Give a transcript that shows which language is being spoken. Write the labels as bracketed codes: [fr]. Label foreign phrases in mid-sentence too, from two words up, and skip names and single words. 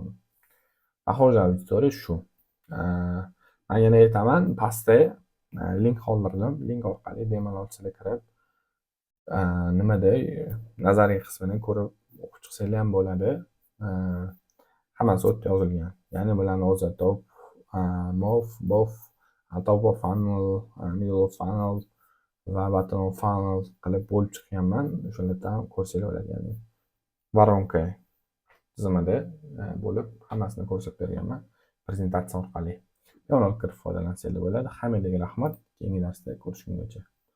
[ru] Похожая аудитория [uz] shu. Men yana aytaman, pastda link qoldirdim. Link orqali bemalol sizlar kirib, nimada nazariy qismini ko'rib o'qib chiqsanglar ham bo'ladi. Hammasi o'tda yozilgan. Ya'ni bularni o'zi top, move, both, [en] top of funnel, middle of funnel [uz] va [en] bottom of funnel [uz] qilib bo'lib chiqqanman. O'shalardan ko'rsanglar bo'ladi. Ya'ni воронка tizimida bo'lib hammasini ko'rsatib berganman prezentatsiya orqali. Bemalol kirib foydalansanglar bo'ladi. Hammaga rahmat. Keyingi darsda ko'rishguncha.